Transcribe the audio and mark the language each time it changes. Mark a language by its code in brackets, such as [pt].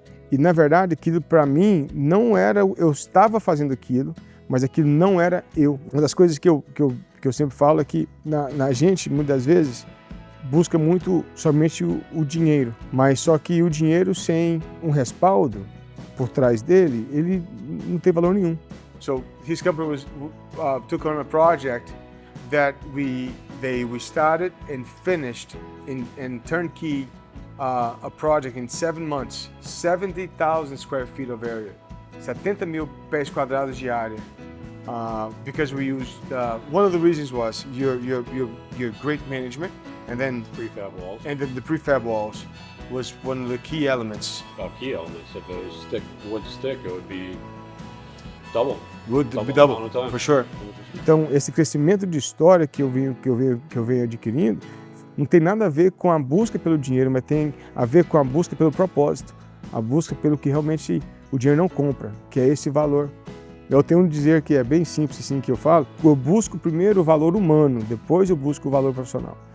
[pt] E na verdade aquilo para mim não era, eu estava fazendo aquilo, mas aquilo não era eu. Uma das coisas que eu sempre falo é que na gente, muitas vezes, busca muito somente o dinheiro, mas só que o dinheiro sem um respaldo por trás dele, ele não tem valor nenhum. [en] So his company took on a project that we started and finished in turnkey a project in 7 months, 70,000 square feet of area, [pt] 70 mil pés quadrados de área. [en] Because we used one of the reasons was your great management, and then prefab walls. And then the prefab walls was one of the key elements. Key elements. If it was wood stick, it would be double. Would be double, for sure. [pt] Então esse crescimento de história que eu venho adquirindo não tem nada a ver com a busca pelo dinheiro, mas tem a ver com a busca pelo propósito, a busca pelo que realmente o dinheiro não compra, que é esse valor. Eu tenho um dizer que é bem simples assim que eu falo, eu busco primeiro o valor humano, depois eu busco o valor profissional.